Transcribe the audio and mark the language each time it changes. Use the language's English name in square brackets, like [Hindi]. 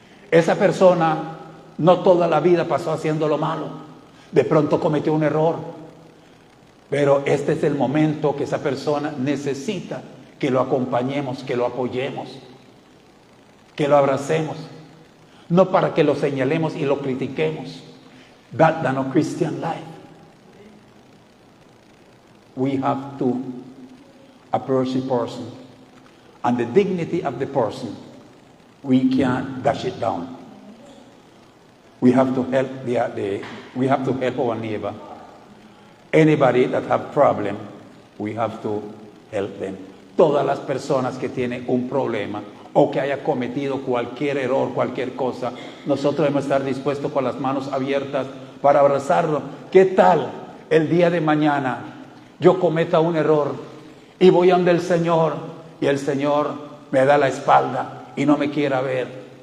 [Spanish] Esa persona no toda la vida pasó haciendo lo malo. De pronto cometió un error. Pero este es el momento que esa persona necesita que lo acompañemos, que lo apoyemos, que lo abracemos. No para que lo señalemos y lo critiquemos. [English] That's not Christian life. We have to approach the person. And the dignity of the person, we can't dash it down. We have to help we have to help our neighbor. Anybody that have problem, we have to help them. [Spanish] Todas las personas que tienen un problema o que haya cometido cualquier error, cualquier cosa, nosotros debemos estar dispuestos con las manos abiertas para abrazarlo. ¿Qué tal el día de mañana yo cometa un error y voy a donde el Señor y el Señor me da la espalda y no me quiera ver?